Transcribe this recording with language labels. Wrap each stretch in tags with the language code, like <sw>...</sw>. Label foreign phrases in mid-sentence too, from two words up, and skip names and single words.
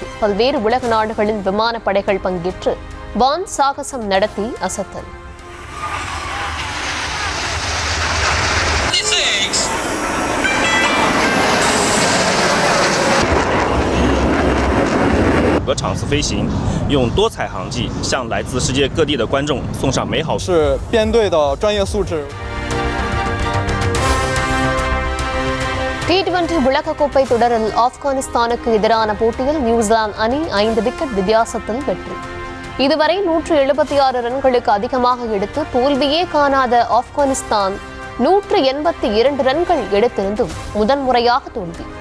<ta>பல்வேறு உலக நாடுகளின் விமானப்படைகள் பங்கேற்று வான் சாகசம் நடத்தி அசத்தல்.</ta> <zh>场次飞行，用多彩航迹向来自世界各地的观众送上美好。是编队的专业素质。</zh> <ta>T20 உலகக்கோப்பை தொடரில் ஆப்கானிஸ்தானுக்கு எதிரான போட்டியில் நியூசிலாந்து அணி 5 விக்கெட் வித்தியாசத்தில் வெற்றி. இதுவரை 176 ரன்களுக்கு அதிகமாக எடுத்து தோல்வியே காணாத ஆப்கானிஸ்தான் 182 ரன்கள் எடுத்திருந்தும் முதன்முறையாக தோல்வி.</ta>